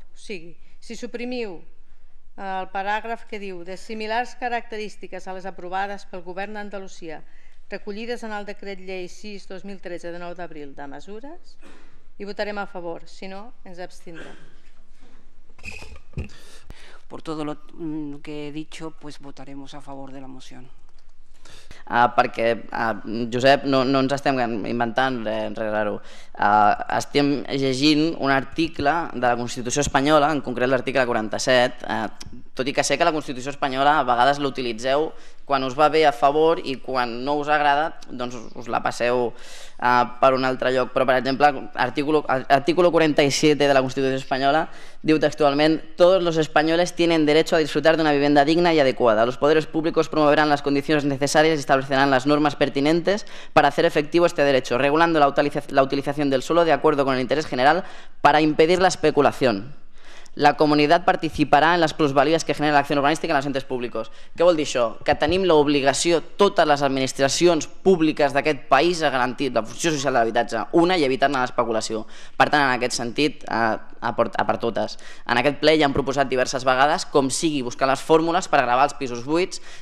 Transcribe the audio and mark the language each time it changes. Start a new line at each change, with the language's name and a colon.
Catalan: O sigui, si suprimiu el paràgraf que diu de similars característiques a les aprovades pel govern d'Andalusia recollides en el decret llei 6/2013 de 9 d'abril de mesures, hi votarem a favor, si no ens abstindrem.
Spanish: Por todo lo que he dicho, pues votaremos a favor de la moción.
Catalan: Perquè, Josep, no ens estem inventant res raro. Estem llegint un article de la Constitució espanyola, en concret l'article 47, tot i que sé que la Constitució espanyola a vegades l'utilitzeu quan us va bé a favor i quan no us agrada doncs us la passeu per un altre lloc. Però, per exemple, l'artículo 47 de la Constitució espanyola diu textualment:
Spanish: todos los españoles tienen derecho a disfrutar de una vivienda digna y adecuada. Los poderes públicos promoverán las condiciones necesarias y establecerán las normas pertinentes para hacer efectivo este derecho, regulando la utilización del suelo de acuerdo con el interés general para impedir la especulación.
Catalan: La comunitat participarà en les plusvalies que genera l'acció urbanística en els entes públics. Què vol dir això? Que tenim l'obligació, totes les administracions públiques d'aquest país, a garantir la funció social de l'habitatge, una, i evitar-ne l'especulació. Per tant, en aquest sentit, a per totes. En aquest ple ja han proposat diverses vegades com sigui buscar les fórmules per gravar els pisos buits.